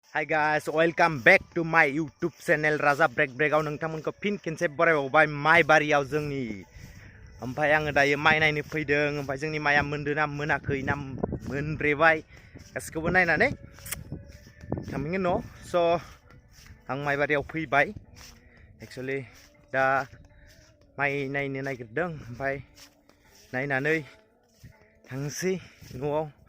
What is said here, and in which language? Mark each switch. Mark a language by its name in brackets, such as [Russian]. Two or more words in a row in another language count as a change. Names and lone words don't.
[English] Hi guys, welcome back to my YouTube channel Raja Break [Bodo] Breakआव नोंथांमोनखौ फिन खेनसे बरायबावबाय माइ बारियाव जोंनि ओमफ्राय आङो दायो माइ नायनो फैदों ओमफ्राय जोंनि माइया मोनदोंना मोनाखै ना मोनब्रेबाय गासिखौबो नायनानै थांफिनगोन न' स' आं माइ बारियाव फैबाय एक्चुअली दा माइ नायनो नागिरदों ओमफ्राय नायनानै थांसै न'आव